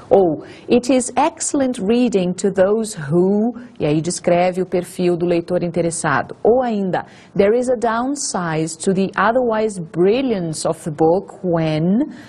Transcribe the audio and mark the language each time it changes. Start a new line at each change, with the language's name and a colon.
Portuguese: Ou,
English: It is excellent reading to those who...
Portuguese: e aí descreve o perfil do leitor interessado. Ou ainda,
English: There is a downside to the otherwise brilliance of the book when...